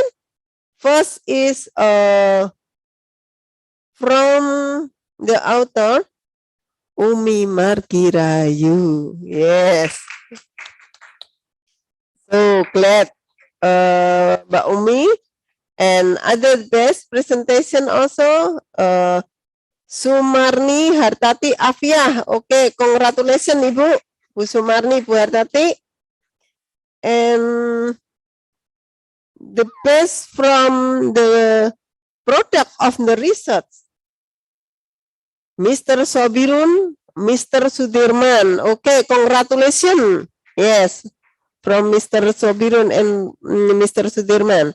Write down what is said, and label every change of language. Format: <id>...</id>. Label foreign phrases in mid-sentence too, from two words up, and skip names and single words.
<en>First is from the author Umi Margirayu. Yes. So glad Mbak Umi. And other best presentation also Sumarni Hartati Afiah. Okay, congratulations Ibu Bu Sumarni Bu Hartati. And the best from the product of the research, Mr. Sobirun, Mr. Sudirman. Okay, congratulations. Yes, from Mr. Sobirun and Mr. Sudirman.</en>